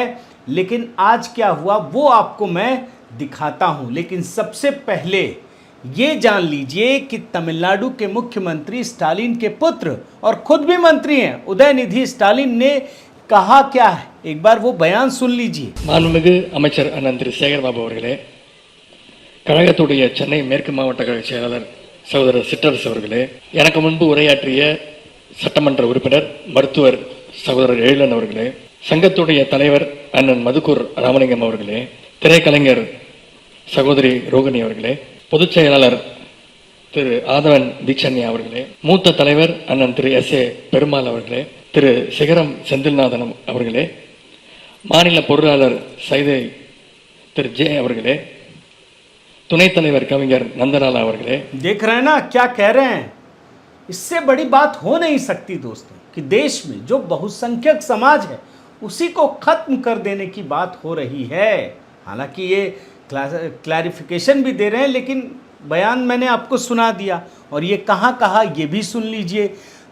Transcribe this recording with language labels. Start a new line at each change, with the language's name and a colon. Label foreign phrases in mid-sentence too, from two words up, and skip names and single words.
Hindi: लेकिन आज क्या हुआ वो आपको मैं दिखाता हूं। लेकिन सबसे पहले ये जान लीजिए कि तमिलनाडु के मुख्यमंत्री स्टालिन के पुत्र और खुद भी मंत्री हैं उदयनिधि स्टालिन ने कहा क्या है, एक बार वो बयान सुन लीजिए।
Tamil: மாண்புமிகு அமைச்சர் அண்ணன் திரு சேகர்பாபு அவர்களே, கழகத்துடைய சென்னை மேற்கு மாவட்ட கழக செயலாளர் சகோதரர் சிற்றரசு அவர்களே, எனக்கு முன்பு உரையாற்றிய சட்டமன்ற உறுப்பினர் மருத்துவர் சகோதரர் எழிலன் அவர்களே, சங்கத்துடைய தலைவர் அண்ணன் மதுக்கூர் ராமலிங்கம் அவர்களே, திரைக்கலைஞர் சகோதரி ரோகிணி அவர்களே, பொதுச் செயலாளர் திரு ஆதவன் தீட்சண்யா அவர்களே, மூத்த தலைவர் அண்ணன் திரு எஸ்.ஏ. பெருமாள் அவர்களே, திரு சிகரம் செந்தில்நாதன் அவர்களே, மாநில பொருளாளர் சைதை திரு ஜே அவர்களே, துணைத் தலைவர் कविஞர் नंदलाला அவர்களே।
Hindi: देख रहे हैं ना क्या कह रहे हैं। इससे बड़ी बात हो नहीं सकती दोस्तों कि देश में जो बहुसंख्यक समाज है उसी को खत्म कर देने की बात हो रही है। हालांकि ये क्लैरिफिकेशन भी दे रहे हैं, लेकिन बयान मैंने आपको सुना दिया और ये कहाँ कहा ये भी सुन लीजिए।